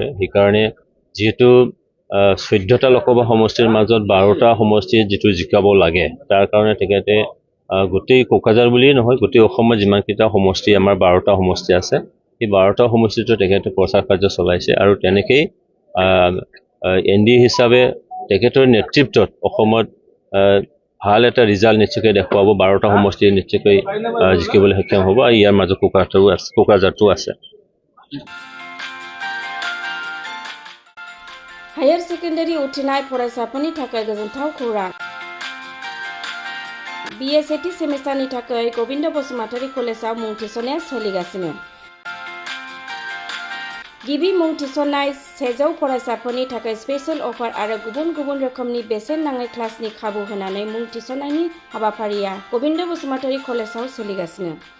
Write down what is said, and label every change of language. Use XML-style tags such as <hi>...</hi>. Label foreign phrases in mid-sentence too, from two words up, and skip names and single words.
<as>সেইকাৰণে যিহেতু 14টা লোকসভা সমষ্টিৰ মাজত 12টা সমষ্টিৰ যিটো জিকাব লাগে, তাৰ কাৰণে তেখেতে গোটেই কোকৰাঝাৰ বুলিয়ে নহয় গোটেই অসমত যিমানকেইটা সমষ্টি আমাৰ 12টা সমষ্টি আছে, সেই 12টা সমষ্টিটো তেখেতে প্ৰচাৰ কাৰ্য চলাইছে। আৰু তেনেকেই NDA হিচাপে তেখেতৰ নেতৃত্বত অসমত ভাল এটা ৰিজাল্ট নিশ্চয়কৈ দেখুৱাব, 12টা সমষ্টি নিশ্চয়কৈ জিকিবলৈ সক্ষম হ'ব। আৰু ইয়াৰ মাজত কোকৰাঝাৰটো আছে।</as> <en>higher secondary</en> <brx>उथ्रिनाय फरायसाफोरनि थाखाय गोजोनथाव खौरां। BA सेथि सेमिस्टारनि थाखाय गोविन्द बसुमतारी कलेजाव मुं थिसननाया सोलिगासिनो। गिबि मुं थिसननाय 100 फरायसाफोरनि थाखाय</brx> <en>special offer</en> <brx>आरो गुबुन गुबुन रोखोमनि बेसेन नाङै क्लासनि खाबु होनानै मुं थिसननायनि हाबाफारिया गोविन्द बसुमतारी कलेजाव सोलिगासिनो।</brx>